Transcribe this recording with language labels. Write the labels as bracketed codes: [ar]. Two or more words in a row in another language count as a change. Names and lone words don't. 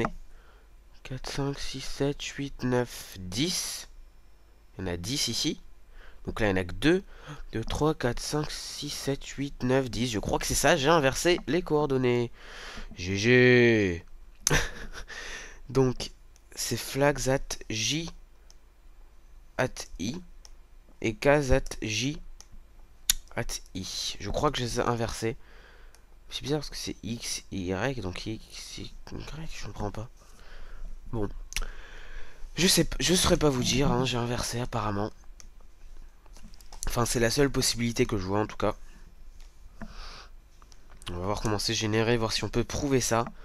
[fr] 4, 5, 6, 7, 8, 9, 10. Il y en a 10 ici. Donc là, il n'y en a que 2. 2, 3, 4, 5, 6, 7, 8, 9, 10. Je crois que c'est ça. J'ai inversé les coordonnées. GG. Donc, c'est [en] flags at J at I [fr] et cas [en] at J at I. [fr] Je crois que je les ai inversés. C'est bizarre parce que c'est X, Y, donc X, Y, je comprends pas. Bon. Je saurais pas vous dire, hein, j'ai inversé apparemment. Enfin, c'est la seule possibilité que je vois en tout cas. On va voir comment c'est généré, voir si on peut prouver ça.